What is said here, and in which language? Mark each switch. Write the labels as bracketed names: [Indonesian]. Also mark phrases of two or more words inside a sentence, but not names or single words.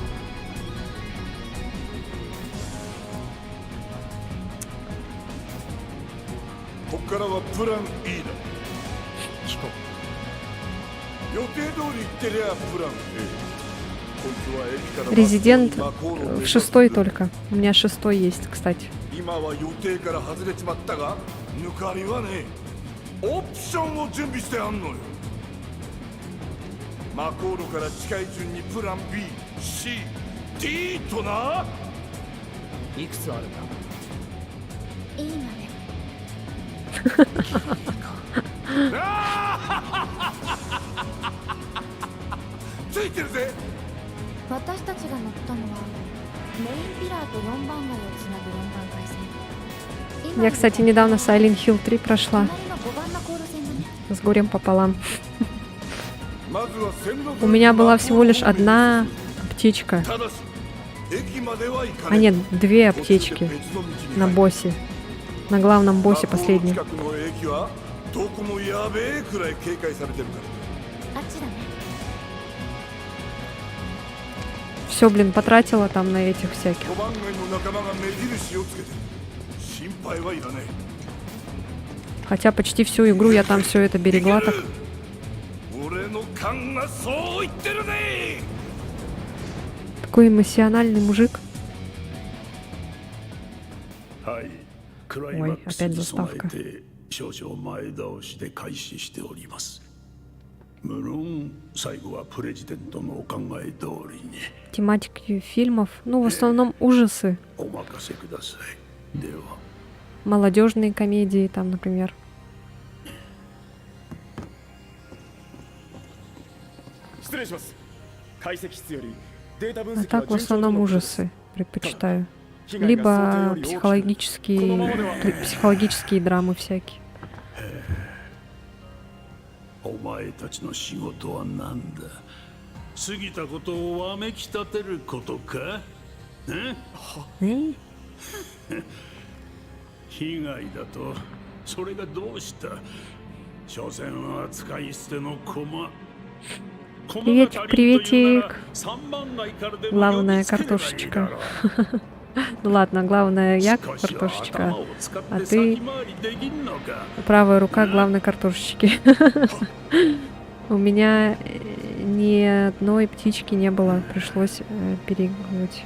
[Japanese] こっからはプラン E だ。聞こ予定通り行ってりゃプラン A。こいつは駅から [Russian] Резидент [Japanese] マコールを目指 [Russian] в [Japanese] す [Russian] 6 только. У меня 6 есть, кстати. [Japanese] 今は予定から外れちまったが抜かりはねえ。オプションを準備してあんのよ。マコールから近い順にプラン B、C、D とな。ういくつあるんだ A まで。ついてるぜ。私たちが乗ったのはメインピラーと4番街をつなぐ4番街線。 [Russian] Я, кстати, недавно Silent Hill 3 прошла. [Japanese] 隣の5番マコール線だね。 [Russian] С горем пополам. [Japanese] まずは線路 [Russian] У меня была всего лишь одна аптечка. [Japanese] ただし駅までは行か [Russian] А [Japanese] ない。 [Russian] нет, 2 аптечки на боссе. На главном боссе последнем. [Japanese] 近くの駅はどこもやべえくらい警戒されてるから。あっちだね。 [Russian] Все, блин, потратила там на этих всяких. [Japanese] 5 番街の仲間が目印をつけてる。心配はいらない。 [Russian] Хотя почти всю игру я там все это берегла так. [Japanese] 俺の勘がそう言ってるね。 [Russian] Такой эмоциональный мужик. [Japanese] はいクライマックス [Russian] Ой, опять [Japanese] に [Russian] заставка. [Japanese] 備えて少々前倒しで開始しております。無論最後はプレジデントのお考え通りに [Russian] Тематики фильмов, ну, в основном ужасы. [Japanese] お任せください。では [Russian] Молодежные комедии там, например. [Japanese] 失礼します。解析室よりデータ分 [Russian] А [Japanese] 析 [Russian] так в [Japanese] は順調と [Russian] основном [Japanese] のことです [Russian] ужасы предпочитаю. [Japanese] 被害が想定 [Russian] Либо [Japanese] より大きくこのままでは [Russian] психологические драмы всякие. [Japanese] お前たちの仕事は何だ。過ぎたことをわめき立てることか。被害だとそれがどうした。所詮は使い捨ての駒。 [Russian] Приветик, приветик. Главная картошечка. Ну ладно, главное я картошечка, а ты правая рука главной картошечки. У меня ни одной птички не было, пришлось переигрывать.